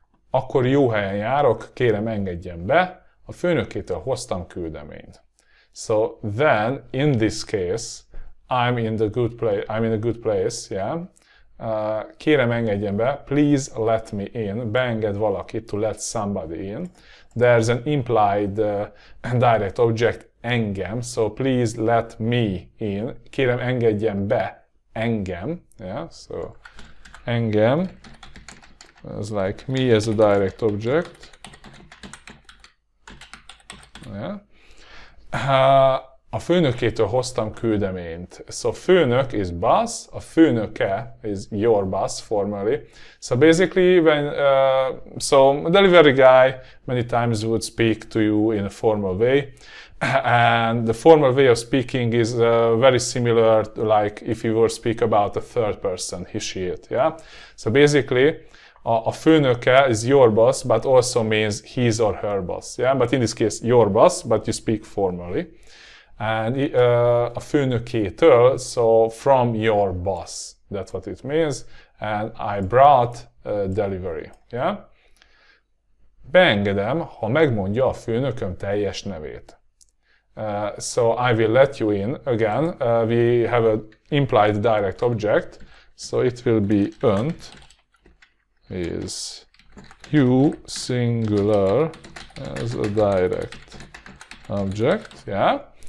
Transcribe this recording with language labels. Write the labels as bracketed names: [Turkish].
[Hungarian] Akkor jó helyen járok, kérem engedjen be, a főnökétől hoztam küldeményt. [English] So then, in this case, I'm in a good place, yeah. [Hungarian] Kérem engedjen be, [English] please let me in, beenged valakit, to let somebody in. There's an implied direct object, engem, so please let me in. [Hungarian] Kérem engedjen be, engem, [English] yeah, so engem is like me as a direct object. Yeah. [Hungarian] A főnökétől hoztam küldeményt. [English] So főnök is boss, a főnöke is your boss formally. So basically so delivery guy many times would speak to you in a formal way. And the formal way of speaking is very similar to like if you were speak about a third person, he, she, it, yeah? So basically, a főnöke is your boss, but also means his or her boss, yeah? But in this case, your boss, but you speak formally. And a főnökétől, so from your boss, that's what it means. And I brought delivery, yeah? [Hungarian] Beengedem, ha megmondja a főnököm teljes nevét. [English] So I will let you in. Again, we have an implied direct object, so it will be önt is you singular as a direct object, yeah?